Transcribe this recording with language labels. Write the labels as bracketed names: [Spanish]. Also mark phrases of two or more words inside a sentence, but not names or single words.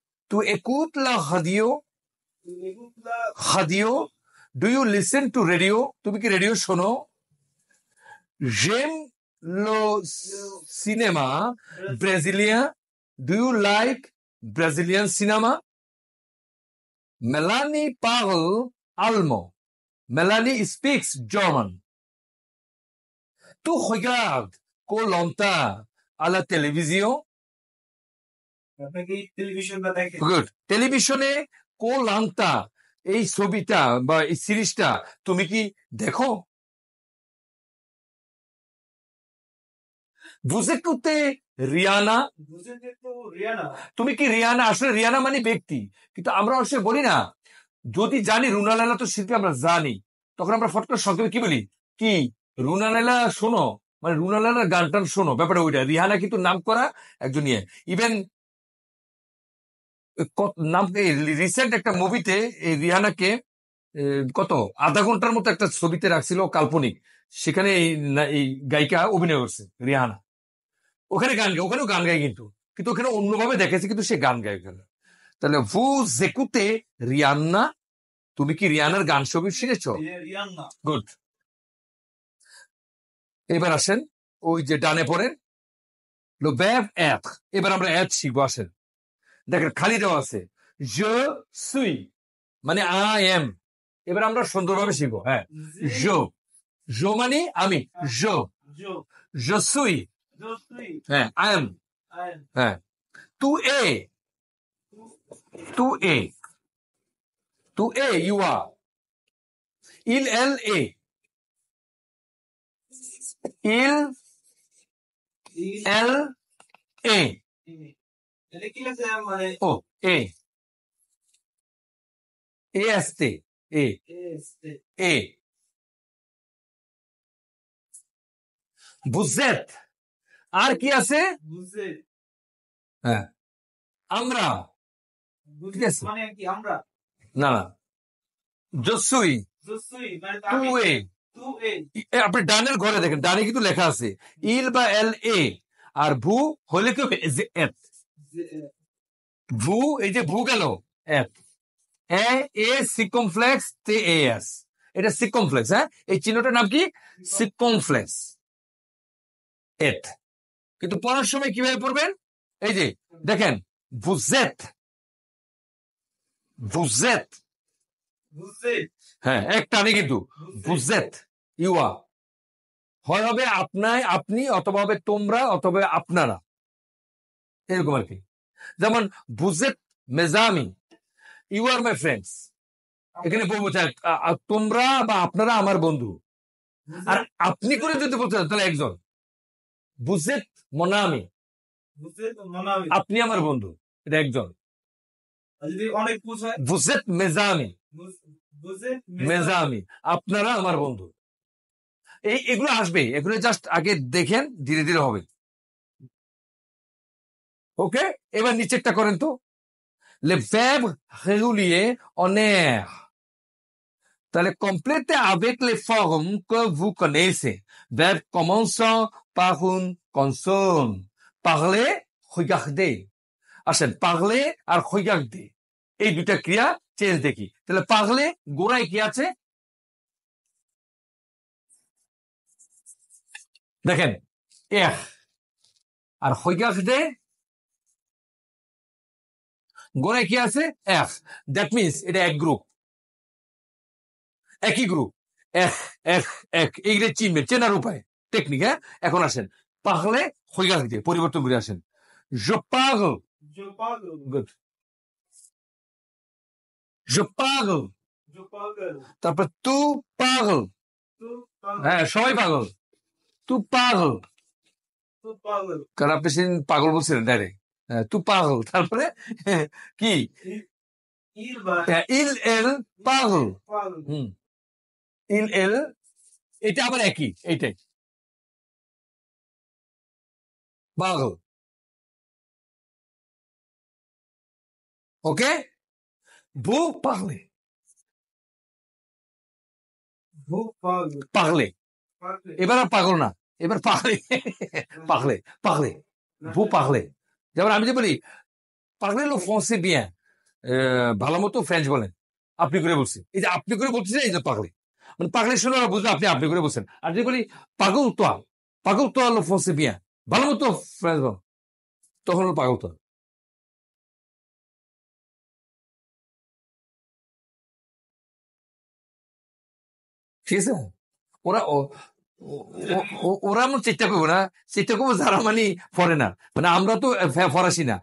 [French] Tu écoutes la radio? Radio? [English] Do you listen to radio? [Bangla] তুমি কি রেডিও শোনো? [French] J'aime le cinéma brésilien. [English] Do you like Brazilian cinema? [French] Melanie parle allemand. [English] Melanie speaks German. [French] Tu regardes Koh-Lanta à la télévision? [English] Good. [Bangla] টেলিভিশনে Koh-Lanta এই ছবিটা বা এই সিরিজটা তুমি কি দেখো? [French] Vous écoutez Rihanna? [Bangla] তুমি কি রিয়ানা? আসলে রিয়ানা মানে ব্যক্তি, কিন্তু আমরা আসলে বলি না। যদি জানি রুনা লায়লা তো শিল্পী আমরা জানি, তখন আমরা ফট করে সংক্ষেপে কি বলি, কি রুনা লায়লা শোনো, মানে রুনা লায়লার গান টান শোনো, ব্যাপারটা ওইটা। রিহানা কিন্তু নাম করা একজন ইয়ে। ইভেন নাম রিসেন্ট একটা মুভিতে এই রিহানাকে কত আধা ঘন্টার মতো একটা ছবিতে রাখছিল কাল্পনিক, সেখানে এই গায়িকা অভিনয় করছে রিহানা। ওখানে গান গায়, ওখানেও গান গায়, কিন্তু কিন্তু ওখানে অন্যভাবে দেখেছে, কিন্তু সে গান গায় ওখানে। [French] তাহলে vous écoutez Rihanna? [Bangla] তুমি কি রিয়ানার গান ছবি শুনেছ? গুড। এবার আসেন ওই যে ডানে পড়েন [French] le verbe être। [Bangla] এবার আমরা être শিখবো। আসেন দেখেন খালি দেওয়া আছে [French] je suis [Bangla] মানে [English] I am। [Bangla] এবার আমরা সুন্দরভাবে শিখবো। হ্যাঁ, je মানে আমি, [French] je suis, [English] হ্যাঁ I am, হ্যাঁ [French] tu es, [English] you are, [French] il elle est, il elle est, oh est, est, est, vous êtes, [Bangla] আর কি আছে? হ্যাঁ আমরা, ঠিক আছে না না [French] je suis, tu es। [Bangla] আপনি ডানের ঘরে দেখেন, ডানে কিন্তু লেখা আছে il বা [French] elle est, [Bangla] আর ভু হলে কি হবে? et। ভু এই যে ভু গেল et, [French] e circonflexe t e s, [Bangla] এটা সিকমফ্লেক্স। হ্যাঁ, এই চিহ্নটার নাম কি? সিকমফ্লেক্স et। কিন্তু পড়ার সময় কিভাবে পড়বেন? এই যে দেখেন [French] vous êtes, [Bangla] হ্যাঁ একটা নেই, কিন্তু [French] vous êtes, [English] you are, [Bangla] হয় হবে আপনায় আপনি, অথবা হবে তোমরা, অথবা আপনারা, এরকম আর কি। [French] যেমন vous êtes mes amis, [English] you are my friends। [Bangla] এখানে বলবো তোমরা বা আপনারা আমার বন্ধু। আর আপনি করে যদি বলতে চান তাহলে একজন [French] vous êtes mon ami, [Bangla] আপনি আমার বন্ধু, এটা একজন। [French] vous êtes mes amis, [Bangla] আপনারা আমার বন্ধু। এগুলো আসবে, এগুলো জাস্ট আগে দেখেন, ধীরে ধীরে হবে। ওকে, এবার নিচেরটা করেন তো, [French] le verbe régulier en air। তাহলে complétez avec les formes que vous connaissez, verbe commençant par une consonne, parler, regarder। [Bangla] আসেন parler আর regarder এই দুটা ক্রিয়া চেঞ্জ দেখি। তাহলে parler গোড়ায় কি আছে দেখেন এর, আর regarder গোড়ায় কি আছে? এর। [English] that means [Bangla] এটা এক গ্রুপ, একই গ্রুপ, এক এইগুলো চিনবেন, চেনার উপায়, টেকনিক। হ্যাঁ, এখন আসেন [French] parler regarder [Bangla] পরিবর্তন করে আসেন [French] je parle, [Bangla] good, [French] je parle, তারপর tu parles, [Bangla] হ্যাঁ সবাই পাগল, [French] tu parles, [Bangla] কারণ আপনি সেদিন পাগল বলছিলেন ডাইরেক্ট, [French] tu parles, [Bangla] তারপরে কি [French] il elle parle, il elle, [Bangla] এটা আবার একই, এইটাই parle। [French] ওকে, vous parlez, parler, [Bangla] এবার আর পাগল না, এবার parler, [French] vous parlez। [Bangla] যেমন আমি যে বলি [French] parler le français bien, [Bangla] ভালো মতো ফ্রেঞ্চ বলেন, আপনি করে বলছি। এই যে আপনি করে বলছি, এই যে পাগলি, মানে পাগলি শুনে ওরা বুঝলো আপনি করে বলছেন। আর যদি বলি পাগল তো আলো ফসে বিয়া, ভালো মতো ফ্রেঞ্চ বল, তখন হলো পাগল তো। ঠিক আছে, ওরা ওরা আমরা চেষ্টা করবো না, চেষ্টা করবো যারা মানে ফরেনার, মানে আমরা তো ফরাসি না।